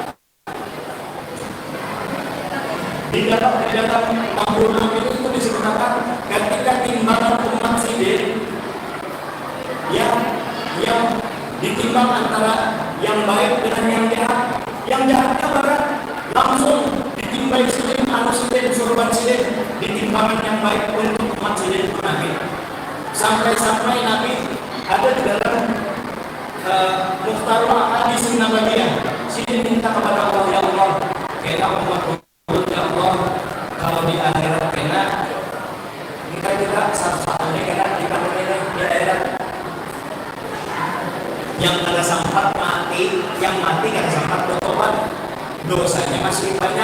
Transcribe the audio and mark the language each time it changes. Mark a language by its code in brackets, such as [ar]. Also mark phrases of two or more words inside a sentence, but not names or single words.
[id] Di dalam Al-Quran itu disebutkan ketika timbangan umat sidin yang ditimbang antara yang baik dengan yang jahatnya berat, langsung ditimbang sidin, sidin, surban sidin, ditimbangan yang baik untuk umat sidin Nabi. Sampai Nabi ada di dalam Mukhtarul Hadis Nabawiyah, sidin minta kepada Allah, ya Allah, kita umat ya Allah, kalau di akhirat kita satu-satunya kita menilai di akhirat yang kada sempat mati, yang mati kada sempat bertobat, dosanya masih banyak.